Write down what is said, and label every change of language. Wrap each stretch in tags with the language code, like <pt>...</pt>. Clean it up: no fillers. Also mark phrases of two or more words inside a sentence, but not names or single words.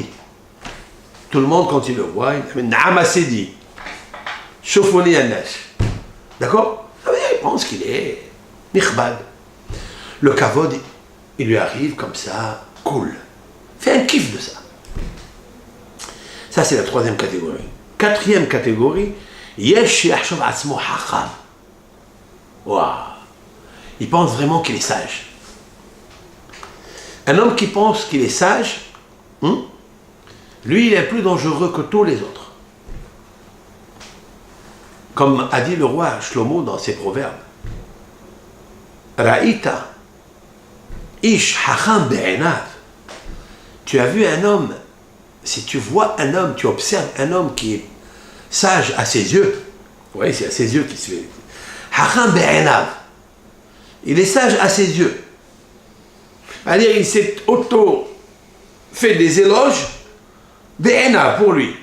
<fr>Tout le monde, quand il le voit, il dit «</fr> <ar>نعم سيدي، شوفوني الناس ».</ar> <fr>D'accord? Il pense qu'il est nikhbad. Le kavod, il lui arrive comme ça, cool. Fait un kiff de ça. Ça, c'est la troisième catégorie. Quatrième catégorie,</fr> <he>יש יחשב עצמו חכם.</he> <fr>Waouh! Il pense vraiment qu'il est sage. Un homme qui pense qu'il est sage, lui, il est plus dangereux que tous les autres. Comme a dit le roi Shlomo dans ses proverbes.</fr> <he>ראית איש חכם בעיניו.</he> <fr>Tu as vu un homme, si tu vois un homme, tu observes un homme qui est sage à ses yeux, oui, c'est à ses yeux qu'il se fait.</fr> <he>חכם בעיניו.</he> <fr>Il est sage à ses yeux. C'est-à-dire, il s'est fait des éloges be'enav pour lui.</fr>